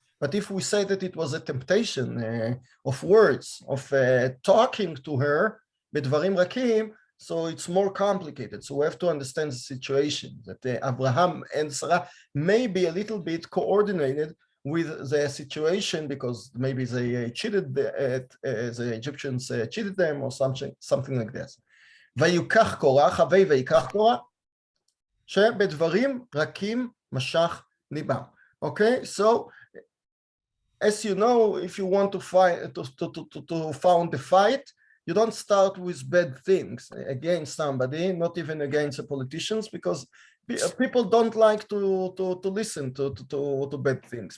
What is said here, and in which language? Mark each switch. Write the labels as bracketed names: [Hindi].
[English] But if we say that it was a temptation of words, of talking to her, bedvarim rakim, so it's more complicated. So we have to understand the situation, that Abraham and Sarah may be a little bit coordinated with the situation, because maybe they cheated, the Egyptians cheated them or something like this. [Hebrew] ויקח קורח, הווי ויקח קורח, שבדברים רכים משך ליבם. [English] Okay, so as you know, if you want to fight, to found a fight, you don't start with bad things against somebody, not even against the politicians, because people don't like to listen to bad things.